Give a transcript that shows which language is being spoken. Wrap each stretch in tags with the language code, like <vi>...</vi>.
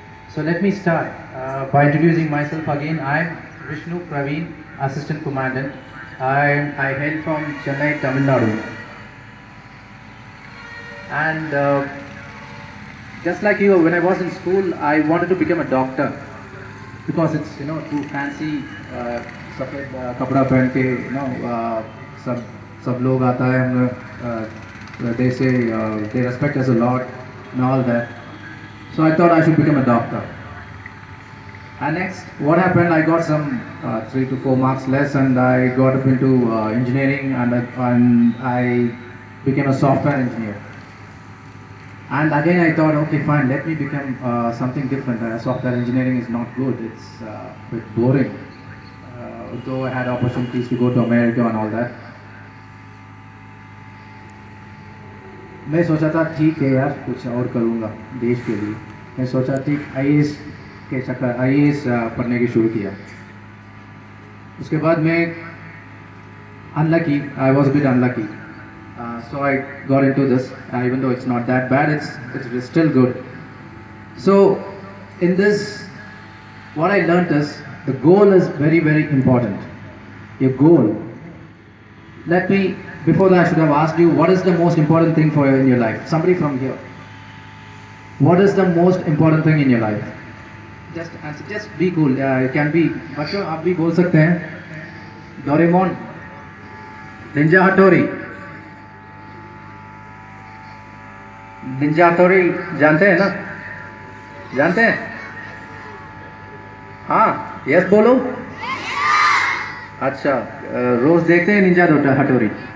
<en>So let me start by introducing myself again. I am Vishnu Praveen, Assistant Commandant. I hail from Chennai, Tamil Nadu. And just like you, when I was in school, I wanted to become a doctor because it's too fancy.</en> <hi>सफेद कपड़ा पहन के सब लोग आता है हम लोग.</hi> <en>They say they respect us a lot and all that. So I thought I should become a doctor. And next, what happened? I got some 3 to 4 marks less, and I got up into engineering, and I became a software engineer. And again, I thought, okay, fine, let me become something different. Software engineering is not good; it's a bit boring. Though I had opportunities to go to America and all that.</en> <hi>मैं सोचा था ठीक है यार कुछ और करूँगा देश के लिए. मैं सोचा ठीक आईएएस के चक्कर आईएएस पढ़ने की शुरू किया. उसके बाद मैं</hi> <en>unlucky, I was a bit unlucky. So I got into this, even though it's not that bad, it's still good. So in this, what I learnt is the goal is very, very important. Your goal. Before that I should have asked you, what is the most important thing for you in your life? Somebody from here. What is the most important thing in your life? Just answer, just be cool. It can be,</en> <hi>बच्चों आप भी बोल सकते हैं. Doraemon, Ninja हथौड़ी. Ninja हथौड़ी जानते हैं ना? जानते हैं? हाँ, यस बोलो. अच्छा, रोज देखते हैं निंजा हथौड़ी?</hi>